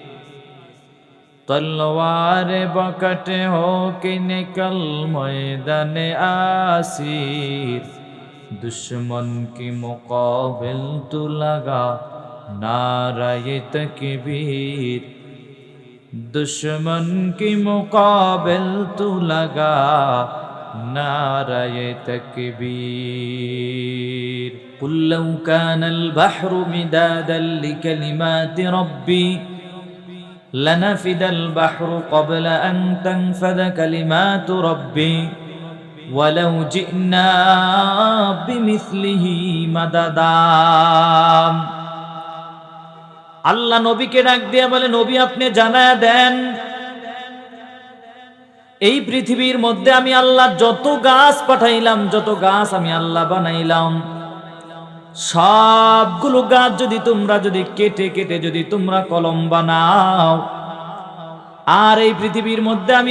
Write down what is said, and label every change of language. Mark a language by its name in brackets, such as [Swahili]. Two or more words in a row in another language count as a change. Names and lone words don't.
[Urdu] تلوار بکف ہو کے نکل میدان آسیر، دشمن کی مقابل تو لگا نعرہ تکبیر، دشمن کی مقابل تو لگا نعرہ تکبیر. [Arabic] قل لو كان البحر مدادا لكلمات ربي لنفد البحر قبل أن تنفد كلمات ربي ولو جئنا بمثله مددا. [Bangla] আল্লাহ নবীকে ডাক দিয়ে বলে নবী আপনি জানায়া দেন এই পৃথিবীর মধ্যে আমি আল্লাহ যত গাছ পাঠাইলাম, যত গাছ আমি আল্লাহ বানাইলাম, সবগুলো গাছ যদি তোমরা যদি কেটে কেটে যদি তোমরা কলম বানাও, আর এই পৃথিবীর মধ্যে আমি